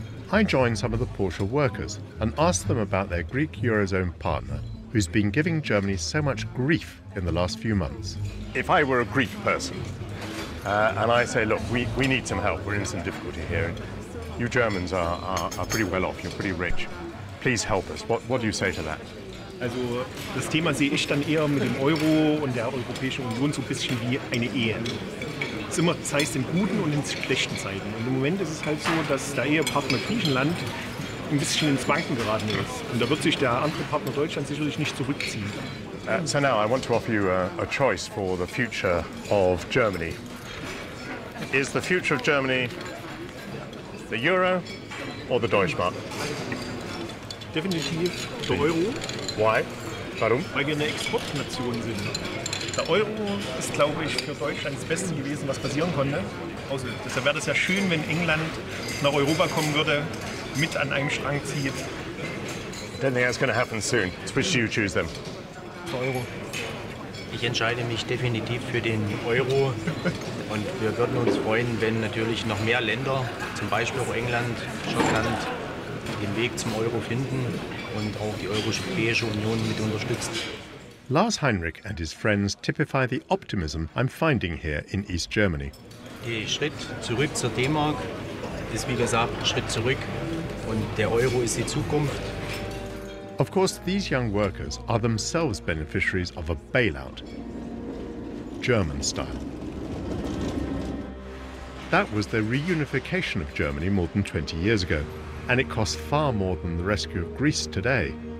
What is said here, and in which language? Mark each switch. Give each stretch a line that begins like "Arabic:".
English: I joined some of the Porsche workers and asked them about their Greek Eurozone partner, who's been giving Germany so much grief in the last few months. If I were a Greek person, and I say, look, we need some help, we're in some difficulty here, and you Germans are pretty well off, you're pretty rich, please help us. What do you say to that?
German: Also das Thema sehe ich dann eher mit dem Euro und der Europäischen Union so ein bisschen wie eine Ehe. Es ist immer, das heißt in guten und in schlechten Zeiten. Und im Moment ist es halt so, dass der Ehepartner Griechenland ein bisschen ins Wanken geraten ist. Und da wird sich der andere Partner Deutschland sicherlich nicht zurückziehen.
English: So now I want to offer you a choice for the future of Germany. Is the future of Germany the Euro or the Deutschmark?
German: Definitiv der Euro.
English: Why?
German: Warum? Weil wir eine Exportnation sind. Der Euro ist, glaube ich, für Deutschland das Beste gewesen, was passieren konnte. Also, deshalb wäre es ja schön, wenn England nach Europa kommen würde, mit an einem Strang zieht.
English: I don't think that's going to happen soon. Which do you choose then?
German: Der Euro. Ich entscheide mich definitiv für den Euro und wir würden uns freuen, wenn natürlich noch mehr Länder, zum Beispiel auch England, Schottland, den Weg zum Euro finden und auch die Europäische Union mit unterstützt.
English: Lars Heinrich and his friends typify the optimism I'm finding here in East Germany.
German: Der Schritt zurück zur D-Mark ist wie gesagt ein Schritt zurück und der Euro ist die Zukunft.
English: Of course, these young workers are themselves beneficiaries of a bailout, German style. That was the reunification of Germany more than 20 years ago, and it cost far more than the rescue of Greece today.